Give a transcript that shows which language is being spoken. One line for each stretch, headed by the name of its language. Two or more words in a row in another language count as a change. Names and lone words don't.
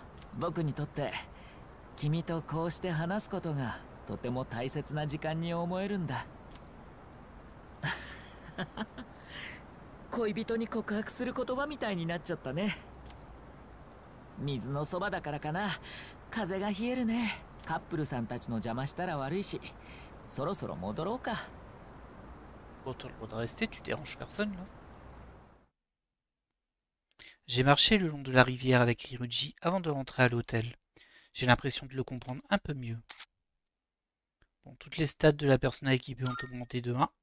Japanese: 僕にとって君とこうして話すことがとても大切な時間に思えるんだ。恋人に告白する言葉みたいになっちゃったね。水のそばだからかな。風が冷えるね。カップルさんたちの邪魔したら悪いし、そろそろ戻ろうか。
French: Bon, t'as le droit de rester, tu déranges personne là. J'ai marché le long de la rivière avec Ryuji avant de rentrer à l'hôtel. J'ai l'impression de le comprendre un peu mieux. Bon, toutes les stats de la personne équipée ont augmenté de 1.